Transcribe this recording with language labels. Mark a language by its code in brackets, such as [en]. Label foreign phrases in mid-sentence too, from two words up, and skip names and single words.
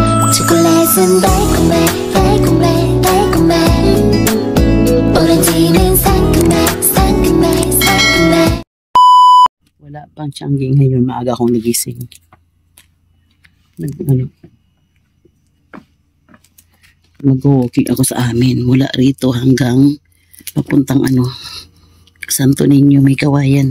[ko] 초콜릿은 달콤해 달콤해 달콤해 오렌지는 상큼해 상큼해 상큼해. [tl] Wala pang Tiangge ngayon, maaga akong nagising. Mag-walking ako sa amin. Wala rito hanggang papuntang Santo Niño, may kawayan.